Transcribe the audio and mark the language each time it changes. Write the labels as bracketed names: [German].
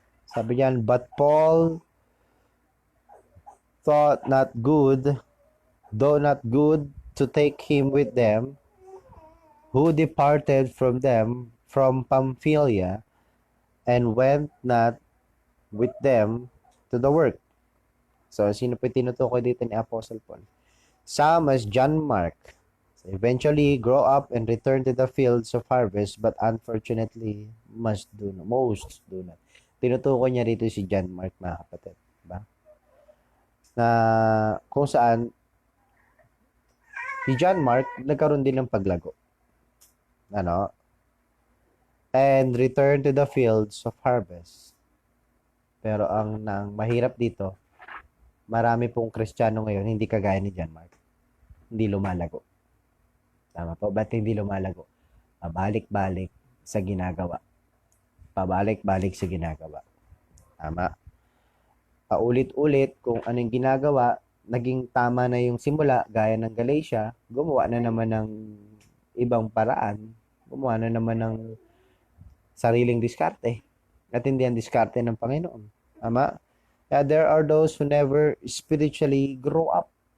[Filipino] Sabi diyan, [English] but Paul thought not good, though not good to take him with them, who departed from them from Pamphylia, and went not with them to the work. [Filipino] So, sino po tinutukoy dito ni Apostle Paul? [English] Some as John Mark. So, eventually grow up and return to the fields of harvest, but unfortunately, most do not. [Filipino] Tinutukoy niya rito si John Mark, mga kapatid. Diba? Na kung saan, si John Mark, nagkaroon din ng paglago. [English] And return to the fields of harvest. [Filipino] Pero ang mahirap dito, marami pong Kristiyano ngayon, hindi kagaya ni John Mark. Hindi lumalago. Tama po? Ba't hindi lumalago? Pabalik-balik sa ginagawa. Pabalik-balik sa ginagawa. Tama? Paulit-ulit kung anong ginagawa, naging tama na yung simula, gaya ng Galatia, gumawa na naman ng ibang paraan, gumawa na naman ng sariling diskarte. At hindi ang diskarte ng Panginoon. Tama? [English] There are those who never spiritually grow up.